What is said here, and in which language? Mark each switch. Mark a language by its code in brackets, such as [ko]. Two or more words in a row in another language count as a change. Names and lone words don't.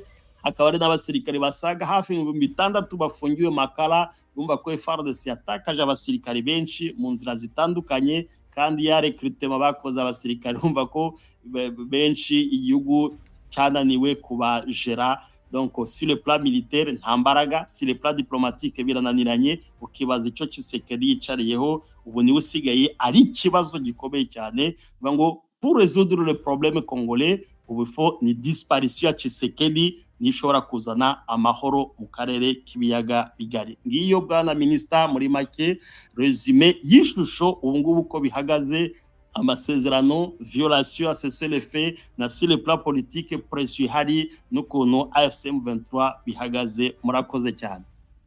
[rw] Hakaba ari n'abasirikare basaga hafi 600 bafungiwe Makala. Urumva ko FARDC yatakaje abasirikare benshi mu nzira zitandukanye kandi ya recrutement bakoze abasirikare urumva ko benshi igihugu cyananiwe kubajera. [fr] Donc sur le plan militaire [rw] nta mbaraga, [fr] sur le plan diplomatique birananiranye. [rw] Ukibaza icyo Tshisekedi yicariyeho ubu ni usigaye ari kibazo gikomeye cyane. Ngo [fr] pour résoudre le problème congolais [rw] ubu faut ni disparition ya Tshisekedi nishobora kuzana amahoro mu karere k'ibiyaga bigari. Ngiyo bwana minister muri make resume y'ishusho ubungubu ko bihagaze, amasezerano, [fr] violation, cessez-le-feu na sur le plan politique pression [rw] hari n'ukuntu AFC M23 bihagaze. Murakoze cyane.